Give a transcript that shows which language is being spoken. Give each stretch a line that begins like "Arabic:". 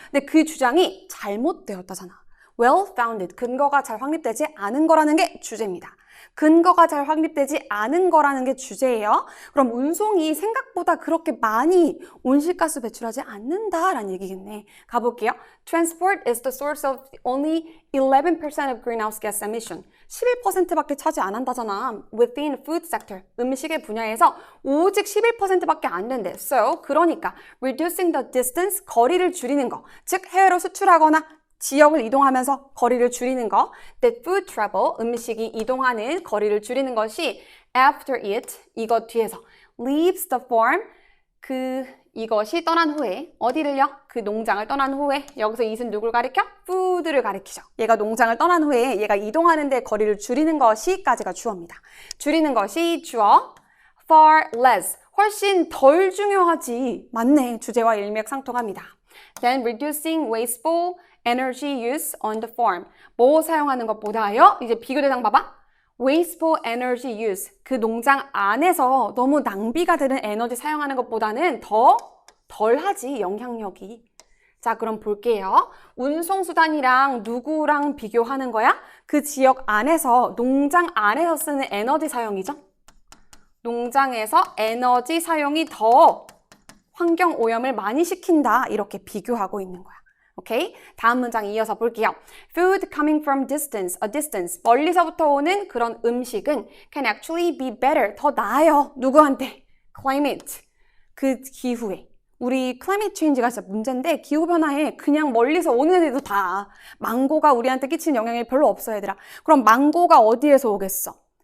Korean: 근데 그 주장이 잘못되었다잖아.
English: well founded,
Korean: 근거가 잘 확립되지 않은 거라는 게 주제입니다. 근거가 잘 확립되지 않은 거라는 게 주제예요. 그럼 운송이 생각보다 그렇게 많이 온실가스 배출하지 않는다라는 얘기겠네. 가볼게요.
English: Transport is the source of only 11% of greenhouse gas emission.
Korean: 11%밖에 차지 안 한다잖아.
English: Within food sector,
Korean: 음식의 분야에서 오직 11%밖에 안 된대.
English: So,
Korean: 그러니까
English: reducing the distance,
Korean: 거리를 줄이는 거. 즉, 해외로 수출하거나 지역을 이동하면서 거리를 줄이는 거.
English: That food travel,
Korean: 음식이 이동하는 거리를 줄이는 것이
English: after it,
Korean: 이것 뒤에서
English: leaves the farm,
Korean: 이것이 떠난 후에 어디를요? 그 농장을 떠난 후에 여기서 it은 누굴 가리켜? food를 가리키죠. 얘가 농장을 떠난 후에 얘가 이동하는데 거리를 줄이는 것이까지가 주어입니다. 줄이는 것이 주어.
English: far less,
Korean: 훨씬 덜 중요하지. 맞네. 주제와 일맥상통합니다.
English: Then reducing wasteful energy use on the farm.
Korean: 뭐 사용하는 것보다요? 이제 비교 대상 봐봐.
English: wasteful energy use.
Korean: 그 농장 안에서 너무 낭비가 되는 에너지 사용하는 것보다는 덜 하지, 영향력이. 자, 그럼 볼게요. 운송수단이랑 누구랑 비교하는 거야? 그 지역 안에서, 농장 안에서 쓰는 에너지 사용이죠? 농장에서 에너지 사용이 더 환경 오염을 많이 시킨다. 이렇게 비교하고 있는 거야. 오케이? 다음 문장 이어서 볼게요.
English: Food coming from a distance.
Korean: 멀리서부터 오는 그런 음식은
English: can actually be better.
Korean: 더 나아요. 누구한테? Climate. 그 기후에. 우리 climate change가 진짜 문제인데 기후변화에 그냥 멀리서 오는 애들도 다. 망고가 우리한테 끼치는 영향이 별로 없어, 얘들아. 그럼 망고가 어디에서 오겠어?